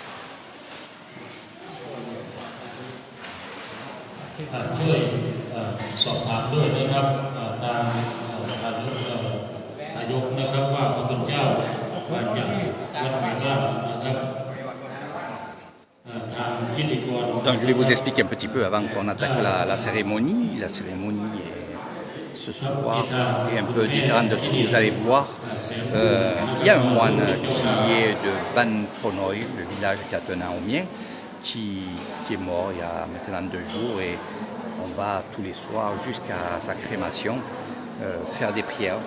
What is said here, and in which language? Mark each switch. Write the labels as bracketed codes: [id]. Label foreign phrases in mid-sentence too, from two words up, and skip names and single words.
[th] ช่วยสอบถามด้วยนะครับทางนายกนะครับว่าพระคุณเจ้ามาจากวัดไหนบ้างนะครับทางพิธีกร [fr] Donc je vais vous expliquer un petit peu avant qu'on attaque la cérémonie. La cérémonie ce soir est un peu différente de ce que vous allez voir. Il y a un moine qui est de Ban Ponoy, le village qui a un an au mien, qui est mort il y a maintenant 2 jours et on va tous les soirs jusqu'à sa crémation faire des prières.